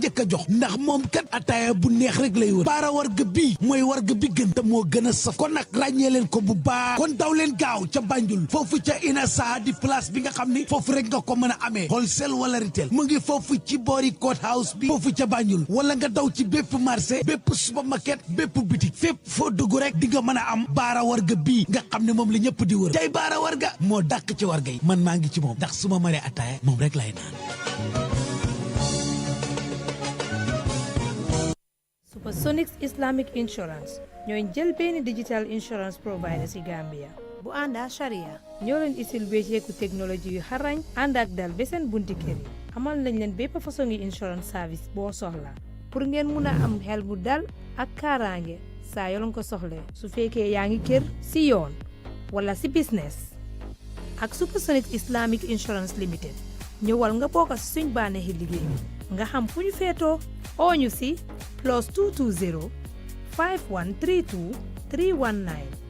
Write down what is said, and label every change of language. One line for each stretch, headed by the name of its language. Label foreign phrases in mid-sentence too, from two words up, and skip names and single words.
Wolof: njëkk a jox ndax moom kat ataaya bu neex rek lay wër bara wërga bii mooy wërga bi gën te moo gën a saf kon nag ràññee leen ko bu baax kon daw leen gaaw ca Banjul foofu ca Inasa di place bi nga xam ni foofu rek nga ko mën a amee wholesale wala retail mu ngi foofu ci boori
English: court house
Wolof: bi foofu ca Banjul wala nga daw ci bépp marché bépp supermarket bépp boutique fépp foo dugg rek di nga mën a am baara warga bii nga xam ne moom la ñëpp di wër tey baara warga moo dàq ci warga yi man maa ngi ci moom ndax su ma maree ataaya moom rek lay naan. Supersonics Islamic Insurance ñooy jël benn
English: digital insurance provider
Wolof: ci Gambia bu ànda Sharia ñoo leen isil wécceeku technologie yu xarañ ànd ak dal ba seen bunti kër yi amal nañ leen bépp façon yi
English: insurance service
Wolof: boo soxla pour ngeen mun a am xel bu dal ak kaaraange saa yoo leen ko soxlee su fekkee yaa ngi kër ci yoon wala ci business ak Supersonics Islamic Insurance Limited ñëwal nga bokk ci suñ bànneexi liggéey nga xam fu ñu feetoo oo ñu ci +220 5132 319